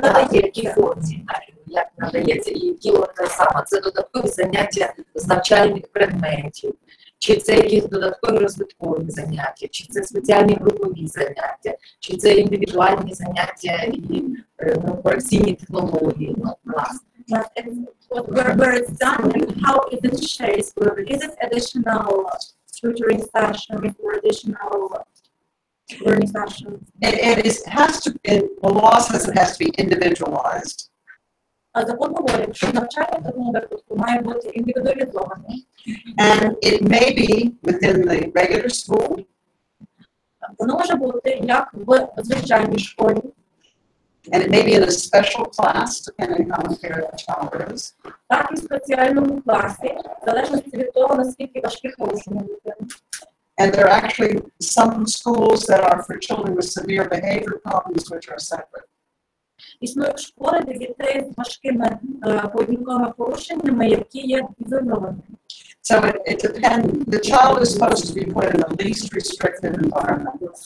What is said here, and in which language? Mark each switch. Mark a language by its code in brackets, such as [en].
[uk] В якій формі, як надається, і які от саме, це додаткові заняття з навчальних предметів, чи це якісь додаткові розвиткові заняття, чи це спеціальні групові заняття, чи це індивідуальні заняття і корекційні технології. [en] Where it's done and how is it shaped? Is it additional tutoring sessions or additional learning sessions? The law says it has to be individualized. [uk] Закон говорить, що навчання в такому випадку має бути індивідуалізоване. [en] And it may be within the regular school. [uk] Воно може бути як в звичайній школі. [en] And it may be in a special class, depending on how impaired the child is. [uk] Так і в спеціальному класі, в залежності від того, наскільки важкі порушення дитини. [en] And there are actually some schools that are for children with severe behavior problems, which are separate. [uk] Існують школи для дітей з важкими поведінковими порушеннями, які є ізольованими. [en] So it depends. The child is supposed to be put in the least restrictive environment.